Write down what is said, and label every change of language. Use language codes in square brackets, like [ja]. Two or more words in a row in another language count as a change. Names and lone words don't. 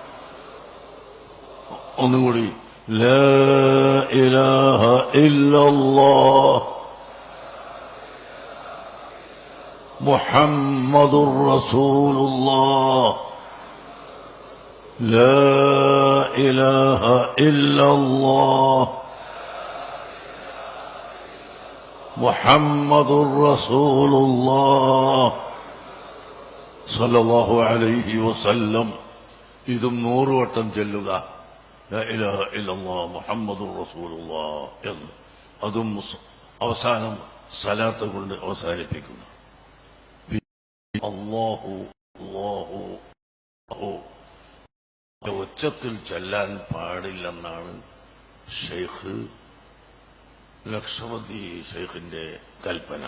[ar] ഒന്നുകൂടി لا إله إلا الله محمد رسول الله. لا إله إلا الله محمد رسول الله صلى الله عليه وسلم. [ml] ഇതും 100 വട്ടം ചൊല്ലുക. [ar] لا إله إلا الله محمد رسول الله എന്ന്. [ml] അതും അവസാനം സലാത്ത് കൊണ്ട് അവസാനിപ്പിക്കുക. അല്ലാഹു അല്ലാഹു ഉച്ചത്തിൽ ചൊല്ലാൻ പാടില്ലെന്നാണ് ഷെയ്ഖ് ലക്ഷവതി ഷെയ്ഖിന്റെ കൽപ്പന.